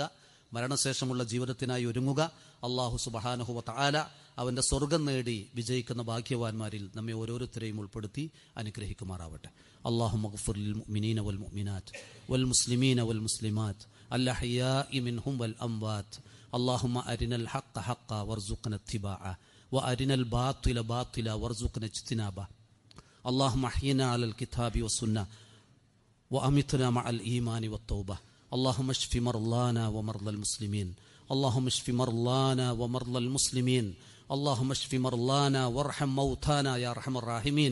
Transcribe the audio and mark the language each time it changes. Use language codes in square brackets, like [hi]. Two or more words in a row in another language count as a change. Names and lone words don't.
[ml] മരണശേഷമുള്ള ജീവിതത്തിനായി ഒരുങ്ങുക. [ar] الله سبحانه وتعالى [ml] അവൻ്റെ സ്വർഗം നേടി വിജയിക്കുന്ന ഭാഗ്യവാന്മാരിൽ നമ്മെ ഓരോരുത്തരെയും ഉൾപ്പെടുത്തി അനുഗ്രഹിക്കുമാറാവട്ടെ. [ar] اللهم اغفر للمؤمنين والمؤمنات والمسلمين والمسلمات الأحياء منهم والأموات. اللهم أرنا الحق حقا وارزقنا اتباعه وأرنا الباطل باطلا وارزقنا اجتنابه. اللهم احينا على الكتاب والسنة وأمتنا مع الإيمان والتوبة. اللهم اشف مرضانا ومرضى المسلمين. اللهم اشف مرضانا ومرضى المسلمين. اللهم اشف مرضانا وارحم موتانا يا أرحم الراحمين.